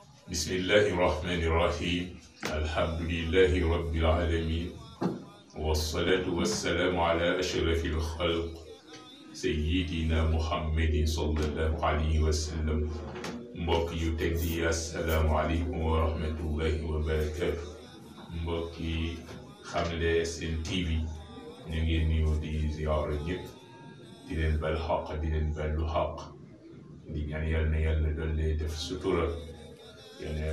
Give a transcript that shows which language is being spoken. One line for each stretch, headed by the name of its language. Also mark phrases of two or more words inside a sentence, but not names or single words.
Arabic: بسم الله الرحمن الرحيم الحمد لله رب العالمين والصلاة والسلام على أشرف الخلق سيدنا محمد صلى الله عليه وسلم
Wolof: mbokk yu tedd yi
Arabic: السلام عليكم ورحمة الله وبركاته
Wolof: mbokk yi
Arabic: Xamle Sen
Wolof: TV ñu ngi nuyu di ziyaara ñëpp di leen bal xaq di leen ballu xaq di ñaan yàlla na yàlla doole def sutura yal na